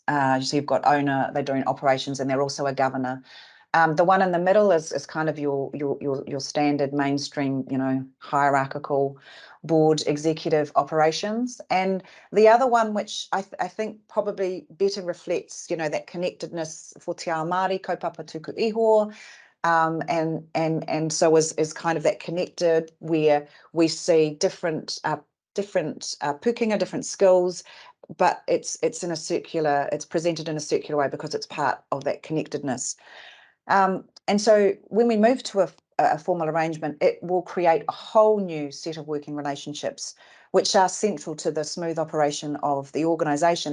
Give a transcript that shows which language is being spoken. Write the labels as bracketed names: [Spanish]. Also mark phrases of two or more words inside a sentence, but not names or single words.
[English] So you've got owner, they're doing operations, and they're also a governor. The one in the middle is kind of your standard mainstream, hierarchical board executive operations. And the other one, which I think probably better reflects, that connectedness for [Māori] te ao Māori, kaupapa tuku iho, [English] and so is kind of that connected, where we see different pukinga, different skills, but it's presented in a circular way because it's part of that connectedness. And so when we move to a formal arrangement, it will create a whole new set of working relationships, which are central to the smooth operation of the organisation.